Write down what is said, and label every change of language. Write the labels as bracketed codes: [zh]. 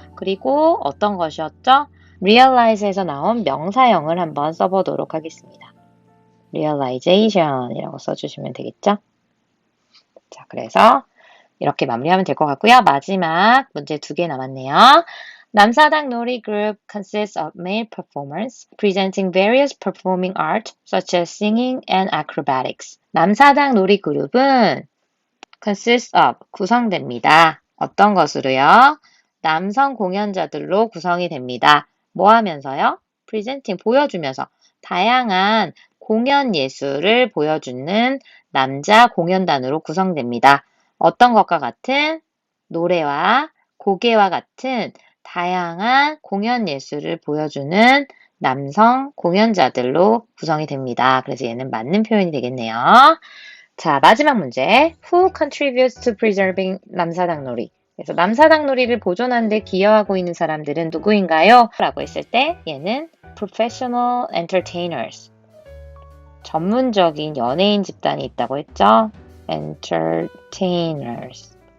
[ko] 그리고 어떤 것이었죠? realize에서 나온 명사형을 한번 써보도록 하겠습니다. realization이라고 써주시면 되겠죠? 자, 그래서 이렇게 마무리하면 될 것 같고요. 마지막 문제 2개 남았네요. [en] 남사당 놀이 group consists of male performers presenting various performing art such as singing and acrobatics. [ko] 남사당 놀이 그룹은 consists of, 구성됩니다. 어떤 것으로요? 남성 공연자들로 구성이 됩니다. 뭐 하면서요? presenting, 보여주면서 다양한 공연 예술을 보여주는 남자 공연단으로 구성됩니다. 어떤 것과 같은 노래와 고개와 같은 다양한 공연 예술을 보여주는 남성 공연자들로 구성이 됩니다. 그래서 얘는 맞는 표현이 되겠네요. 자, 마지막 문제. [en] Who contributes to preserving 남사당 놀이? [ko] 그래서 남사당 놀이를 보존하는 데 기여하고 있는 사람들은 누구인가요? 라고 했을 때 얘는 [en] professional entertainers. [ko] 전문적인 연예인 집단이 있다고 했죠? [en] entertainers.